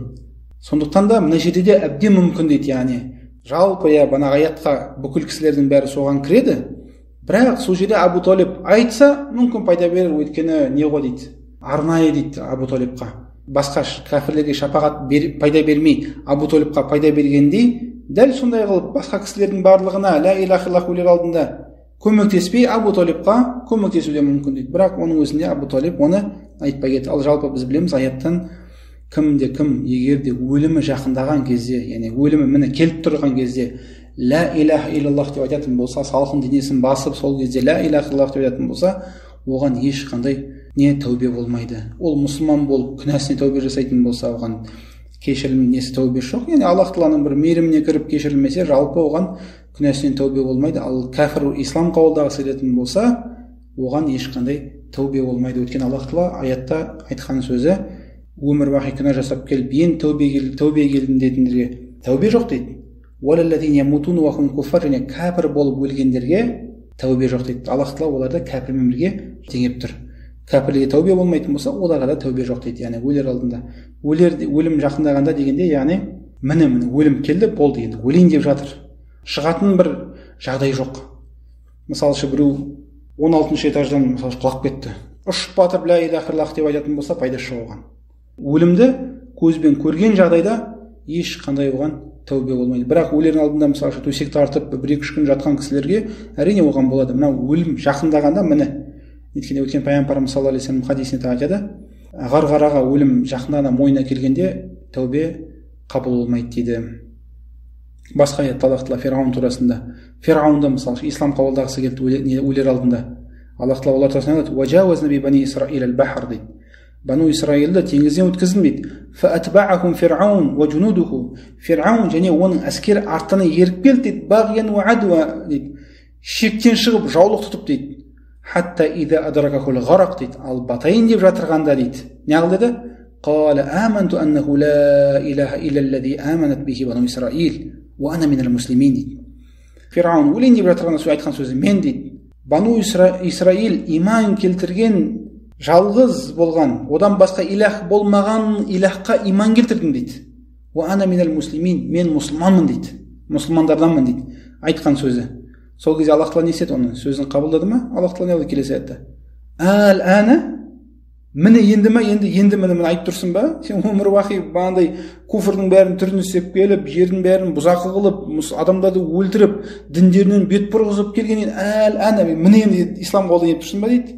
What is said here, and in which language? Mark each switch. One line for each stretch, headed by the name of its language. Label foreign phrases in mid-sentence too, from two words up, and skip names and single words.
Kazakh: Сондықтан да мына жерде де әбден мүмкін дейді, яғни жалпы бана аятқа бүкіл кісілердің бәрі соған кіреді. Бірақ сол жерде Абу Талиб айтса, мүмкін пайда берер, өйткені не ғой дейді, арнайы дейді Абу Талибқа. Басқа кәфірлерге шапағат пайда бермей, Абу Талибқа пайда бергендей, дәл сондай қылып басқа кісілердің барлығына
Arabic: لا إله إلا الله
Kazakh: өлер алдында көмектеспей, Абу Талибқа көмектесу де мүмкін дейді. Бірақ оның өзінде Абу Талиб оны айтпай кетті. Ал жалпы біз білеміз аяттан, кімде кім егер де өлімі жақындаған кезде, яғни өлімі міне келіп тұрған кезде
Arabic: لا إله إلا الله
Kazakh: деп айтатын болса, салқын денесін басып сол кезде
Arabic: لا إله إلا الله
Kazakh: деп айтатын болса, оған ешқандай не тәубе болмайды. Ол мұсылман болып күнәсіне тәубе жасайтын болса, оған кешірім несі тәубе жоқ. Яғни Аллах Тағаланың бір мейіріміне кіріп кешірілмесе, жалпы оған күнәсінен тәубе болмайды. Ал кәфір ислам қабылдағысы келетін болса, оған ешқандай тәубе болмайды. Өйткені Аллах Тағала аятта айтқан сөзі, өмір бақи күнә жасап келіп, ең тәубе келдім дейтіндерге тәубе жоқ дейді.
Arabic: ولا الذين يموتون وهم كفار,
Kazakh: және кәпір болып өлгендерге тәубе жоқ дейді. Аллах Тағала оларды кәпірмен бірге теңеп тұр. Кәпірлерге тәубе болмайтын болса, оларға да тәубе жоқ дейді. Яғни өлер алдында, өлім жақындағанда дегенде, яғни міне өлім келді, болды, енді өлейін деп жатыр. Шығатын бір жағдай жоқ. Мысалшы біреу 16-шы этаждан құлап кетті. Ұшып батып
Arabic: لا إله إلا الله
Kazakh: деп айтатын болса, пайдасы жоқ оған. Өлімді көзбен көрген жағдайда ешқандай оған тәубе болмайды. Бірақ өлердің алдында мысалшы төсек тартып 1-2 күн жатқан кісілерге әрине оған болады. Мына өлім жақындағанда міне, өйткені пайғамбарымыз
Arabic: صلى الله عليه وسلم
Kazakh: хадисінде айтады, қарқараға өлім жақындағанда мойнына келгенде тәубе қабыл болмайды дейді. Басқа аят Аллах тағала Фирғаун турасында, Фирғаунды мысалы ислам қабылдағысы келді өлер алдында, Аллах тағала олар турасында айтады:
Arabic: "وجاوزنا ببني إسرائيل البحر"
Kazakh: дейді. Бану Исраилді теңізден өткіздім дейді.
Arabic: "فأتبعهم فرعون وجنوده",
Kazakh: Фирғаун және оның әскері артына еріп келді дейді.
Arabic: "بغيا وعدوا" дейді.
Kazakh: Шектен шығып жаулық тұтып дейді.
Arabic: "حتى إذا أدركه الغرق"
Kazakh: дейді. Ал батайын деп жатырғанда дейді. Не қылды деді?
Arabic: "قال آمنت أنه لا إله إلا الذي آمنت به بنو إسرائيل وأنا من المسلمين" дейді.
Kazakh: Фирғаун өлейін деп жатырғанда айтқан сөзі мен дейді. Бану Исраил иман келтірген жалғыз болған, одан басқа илах болмаған илахқа иман келтірдім дейді.
Arabic: "وأنا من المسلمين",
Kazakh: мен мұсылманмын дейді. Мұсылмандарданмын дейді. Айтқан сөзі. Сол кезде Аллах тағала не істеді? Оның сөзін қабылдады ма? Аллах тағала не келесі аятта: "Әл-әна", міне енді ма, енді міне айтып тұрсың ба? Сен өмір бақи бағандай куфрдың бәрін түрін істеп келіп, жердің бәрін бұзақы қылып, адамдарды өлтіріп, діндерінен бет бұрғызып келгеннен әл-әна, міне енді ислам қабылдап тұрсың ба дейді.